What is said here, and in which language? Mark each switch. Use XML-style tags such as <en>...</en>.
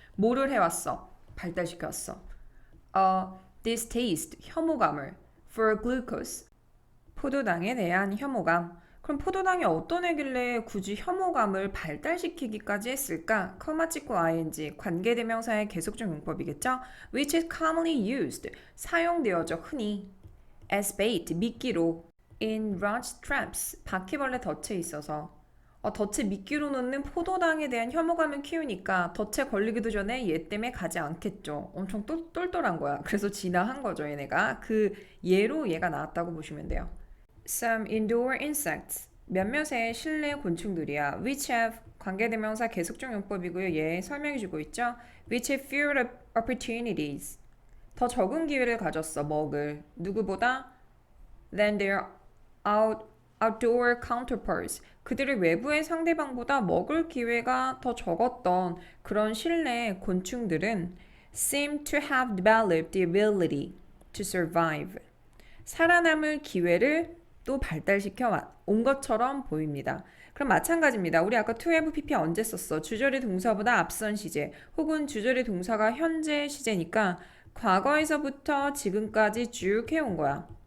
<ko>뭐를 해왔어? 발달시켰어. distaste, 혐오감을.</ko> <en>for glucose,</en> <ko>포도당에 대한 혐오감. 그럼 포도당이 어떤 애길래 굳이 혐오감을 발달시키기까지 했을까? 커마 찍고 ing, 관계대명사의 계속적 용법이겠죠?</ko> <en>which is commonly used,</en> <ko>사용되어져 흔히.</ko> <en>as bait,</en> <ko>미끼로.</ko> <en>in rat traps,</en> <ko>바퀴벌레 덫에 있어서. 덫에 미끼로 넣는 포도당에 대한 혐오감을 키우니까 덫에 걸리기도 전에 얘 때문에 가지 않겠죠. 엄청 똘똘한 거야. 그래서 진화한 거죠, 얘네가. 그 예로 얘가 나왔다고 보시면 돼요.</ko> <en>Some indoor insects,</en> <ko>몇몇의 실내 곤충들이야.</ko> <en>which have,</en> <ko>관계대명사 계속적 용법이고요. 얘 설명해주고 있죠.</ko> <en>which have fewer opportunities,</en> <ko>더 적은 기회를 가졌어, 먹을. 누구보다?</ko> <en>than their outdoor counterparts,</en> <ko>그들의 외부의 상대방보다 먹을 기회가 더 적었던 그런 실내 곤충들은</ko> <en>seem to have developed the ability to survive,</en> <ko>살아남을 기회를 또 발달시켜 온 것처럼 보입니다. 그럼 마찬가지입니다. 우리 아까 to have pp 언제 썼어? 주절의 동사보다 앞선 시제 혹은 주절의 동사가 현재 시제니까 과거에서부터 지금까지 쭉 해온 거야.</ko>